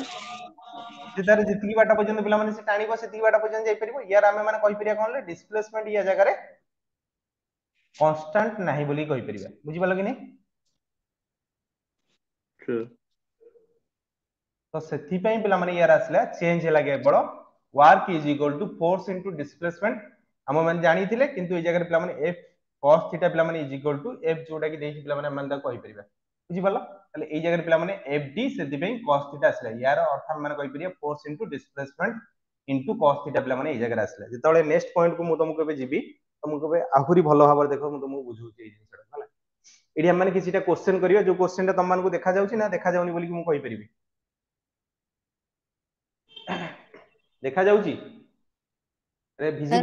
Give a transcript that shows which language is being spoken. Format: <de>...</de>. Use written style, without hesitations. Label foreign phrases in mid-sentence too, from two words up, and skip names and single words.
<or>ସେ ତାର ଯେତିକି ବାଟ ପର୍ଯ୍ୟନ୍ତ ପିଲାମାନେ ସେ ଟାଣିବ ସେତିକି ବାଟ ପର୍ଯ୍ୟନ୍ତ ଯାଇପାରିବ। ୟାର ଆମେ ମାନେ କହିପାରିବା କଣ ହେଲେ ଡିସପ୍ଲେସମେଣ୍ଟ ୟା ଜାଗାରେ କନଷ୍ଟାଣ୍ଟ ନାହିଁ ବୋଲି କହିପାରିବା ବୁଝିପାରିଲ କି ନାଇଁ? ତ ସେଥିପାଇଁ ପିଲାମାନେ ୟାର ଆସିଲା ଚେଞ୍ଜ ହେଲା କେବଳ</or> <en>work is equal to force into displacement</en> <or>ଆମ ମାନେ ଜାଣିଥିଲେ କିନ୍ତୁ ଏଇ ଜାଗାରେ ପିଲାମାନେ</or> <en>f cos theta</en> <or>ପିଲାମାନେ</or> <en>is equal to f</en> <or>ଯୋଉଟା କି ଦେଇଛି ପିଲାମାନେ ଆମେ ତାକୁ କହିପାରିବା ବୁଝିପାରିଲ? ତାହେଲେ ଏଇ ଜାଗାରେ ପିଲାମାନେ fd ସେଥିପାଇଁ</or> <en>cos theta</en> <or>ଆସିଲା ୟାର ଅର୍ଥ ଆମେ ମାନେ କହିପାରିବା</or> <en>force into displacement into cos theta</en> <or>ପିଲାମାନେ ଏଇ ଜାଗାରେ ଆସିଲା। ଯେତେବେଳେ</or> <en>next point</en> <or>କୁ ମୁଁ ତମକୁ ଏବେ ଯିବି ତମକୁ ଏବେ ଆହୁରି ଭଲ ଭାବରେ ଦେଖ ମୁଁ ତମକୁ ବୁଝଉଛି ଏଇ ଜିନିଷଟା ହେଲା। ଏଠି ଆମେ ମାନେ କିଛିଟା କ୍ୱେଶ୍ଚନ କରିବା ଯୋଉ କ୍ୱେଶ୍ଚନଟା ତମମାନଙ୍କୁ ଦେଖାଯାଉଛି ନା ଦେଖାଯାଉନି ବୋଲି ମୁଁ କହିପାରିବି? ଦେଖାଯାଉଛି? ସାର୍</or>